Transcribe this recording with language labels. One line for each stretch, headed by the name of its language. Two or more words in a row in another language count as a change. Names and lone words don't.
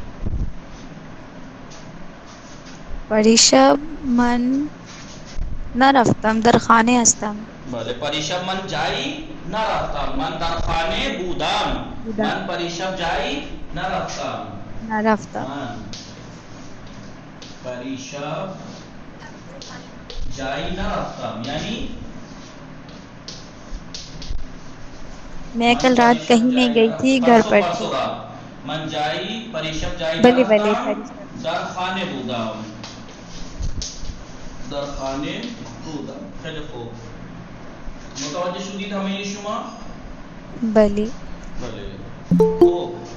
Persian: پریشب من نرفتم، در خانه هستم. بله پریشب من جایی نرفتم، من در خانه بودم. من پریشب جایی نرفتم. من پریشب جایی نرفتم یعنی
Urdu: میں کل رات کہیں نہیں گئی تھی، گھر پر تھی.
Persian: من پریشب جایی بلی نرفتم، در خانه بودم. خیلی خوب. متوجه شدید همه شما؟ بلی. خوب.